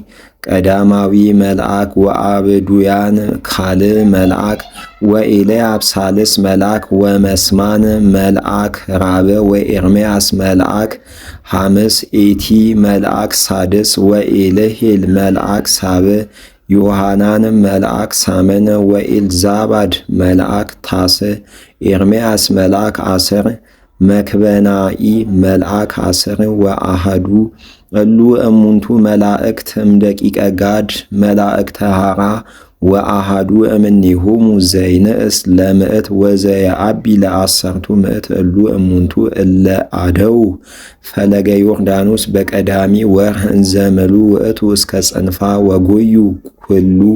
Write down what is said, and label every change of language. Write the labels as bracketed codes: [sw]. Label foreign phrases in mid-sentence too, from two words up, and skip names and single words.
[gez] ቀዳማዊ መልአክ ወአብዱያን ካልእ መልአክ ወኤልያብ ሳልስ መልአክ ወመስማን መልአክ ራብዕ ወኤርምያስ መልአክ ሐምስ ኤቲ መልአክ ሳድስ ወኤልሄል መልአክ ሳብዕ ዮሐናን መልአክ ሳምን ወኤልዛባድ መልአክ ታስዕ ኤርምያስ መልአክ አስር መክበናኢ መልአክ አስር ወአሃዱ እሉ እሙንቱ መላእክት እምደቂቀ ጋድ መላእክተ ሐራ ወአሃዱ እምኔሆሙ ዘይንእስ ለምእት ወዘየአቢ ለአሰርቱ ምእት እሉ እሙንቱ እለ አደው ፈለገ ዮርዳኖስ በቀዳሚ ወርኅ እንዘምሉ ውእቱ እስከ ጽንፋ ወጎዩ ኩሉ